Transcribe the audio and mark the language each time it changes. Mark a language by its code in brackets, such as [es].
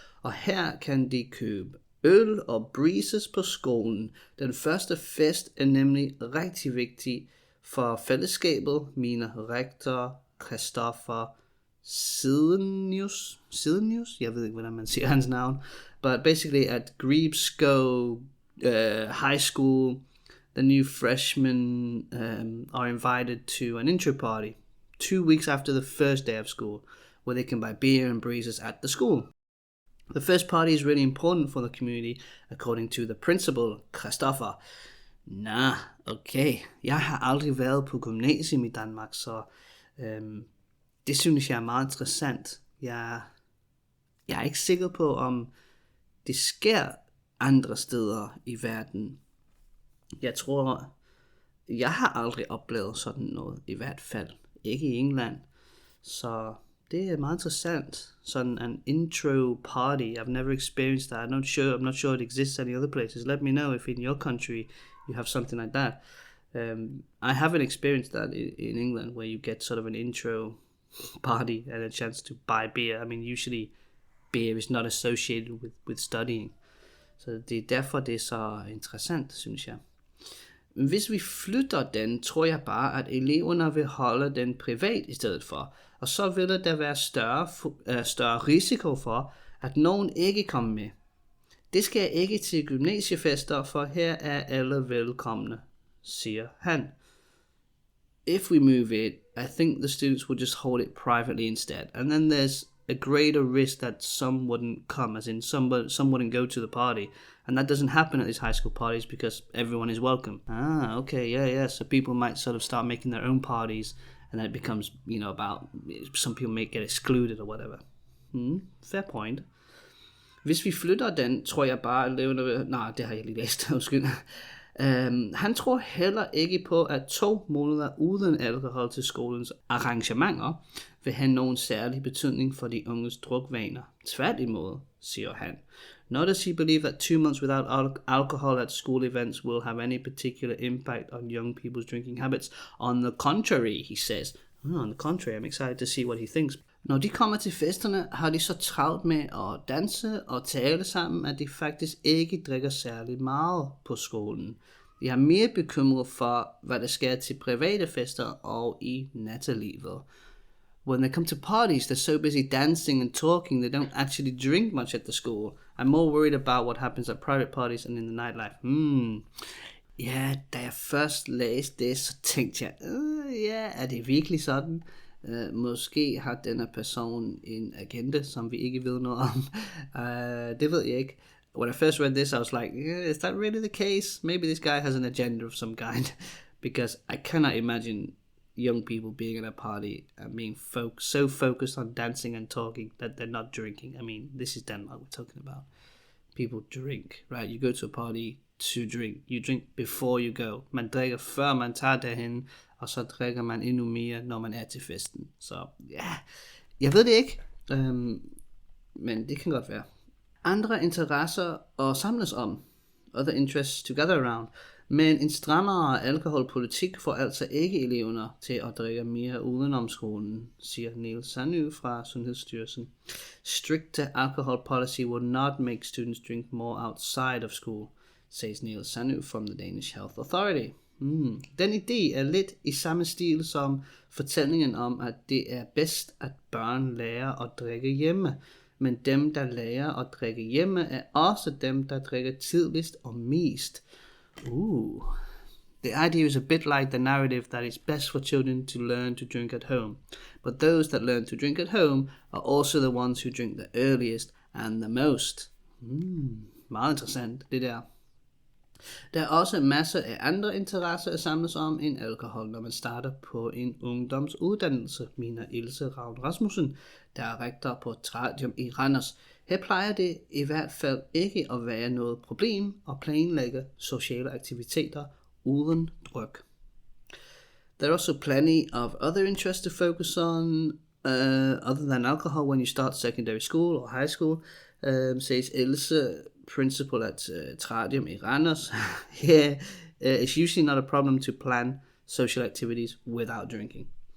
[da] Og her kan de købe øl og breezes på skolen. Den første fest er nemlig rigtig vigtig for fællesskabet, mener rektor Christopher Sidenius. Jeg ved ikke, hvordan man siger hans navn. [en] But basically at Gribskov High School, the new freshmen are invited to an intro party 2 weeks after the first day of school, where they can buy beer and breezes at the school. The first party is really important for the community, according to the principal, Christopher. Okay. [da] Jeg har aldrig været på gymnasium i Danmark, så det synes jeg er meget interessant. Jeg er ikke sikker på, om det sker andre steder i verden. Jeg tror, jeg har aldrig oplevet sådan noget, i hvert fald. Ikke i England. Så det er meget interessant. Sådan [en] an intro party. I've never experienced that. I'm not sure it exists any other places. Let me know if in your country you have something like that. I haven't experienced that in England, where you get sort of an intro party and a chance to buy beer. I mean, usually beer is not associated with studying. [da] Så det er derfor, det er så interessant, synes jeg. Hvis vi flytter den, tror jeg bare, at eleverne vil holde den privat i stedet for. Og så vil der være større risiko for, at nogen ikke kommer med. Det skal ikke til gymnasiefester, for her er alle velkomne, siger han. [en] If we move it, I think the students would just hold it privately instead. And then there's a greater risk that some wouldn't come, as in some wouldn't go to the party. And that doesn't happen at these high school parties because everyone is welcome. Okay, yeah. So people might sort of start making their own parties, and then it becomes, about some people may get excluded or whatever. Fair point. [da] Hvis vi flytter den, tror jeg bare, at det har jeg lige læst, undskyld. Han tror heller ikke på, at 2 måneder uden alkohol til skolens arrangementer vil have nogen særlig betydning for de unges drukvaner. Tværtimod, siger han. [en] Nor does he believe that 2 months without alcohol at school events will have any particular impact on young people's drinking habits. On the contrary, he says. On the contrary, I'm excited to see what he thinks. [da] Når de kommer til festerne, har de så travlt med at danse og tale sammen, at de faktisk ikke drikker særlig meget på skolen. De er mere bekymret for, hvad der sker til private fester og i nattelivet. [en] When they come to parties, they're so busy dancing and talking, they don't actually drink much at the school. I'm more worried about what happens at private parties and in the nightlife. [da] Ja, da jeg først læste det, så tænkte jeg, er det virkelig sådan? Måske har denne person en agenda, som vi ikke ved noget om. Det ved jeg ikke. [en] When I first read this, I was like, is that really the case? Maybe this guy has an agenda of some kind. Because I cannot imagine young people being at a party and being so focused on dancing and talking that they're not drinking. I mean, this is Denmark we're talking about. People drink, right? You go to a party to drink. You drink before you go. [da] Man drikker før man tager derhen, og så drikker man endnu mere, når man er til festen. Så ja, jeg ved det ikke, men det kan godt være. Andre interesser at samles om, [en] other interests to gather around, [da] men en strammere alkoholpolitik får altså ikke eleverne til at drikke mere udenom skolen, siger Niels Sanø fra Sundhedsstyrelsen. [en] Strict alcohol policy will not make students drink more outside of school, says Niels Sanø from the Danish Health Authority. [da] Den idé er lidt i samme stil som fortællingen om, at det er bedst, at børn lærer at drikke hjemme. Men dem, der lærer at drikke hjemme, er også dem, der drikker tidligst og mest. [en] The idea is a bit like the narrative that it's best for children to learn to drink at home. But those that learn to drink at home are also the ones who drink the earliest and the most. [da] Meget interessant, det der. Der er også masser af andre interesser at samles om end alkohol, når man starter på en ungdomsuddannelse, mener Ilse Ravn Rasmussen, der er rektor på Tradium i Randers. Her plejer det i hvert fald ikke at være noget problem at planlægge sociale aktiviteter uden druk. [en] There are also plenty of other interests to focus on other than alcohol when you start secondary school or high school, says Ilse, principal at Tradium i Randers. Here, it's usually not a problem to plan social activities without drinking.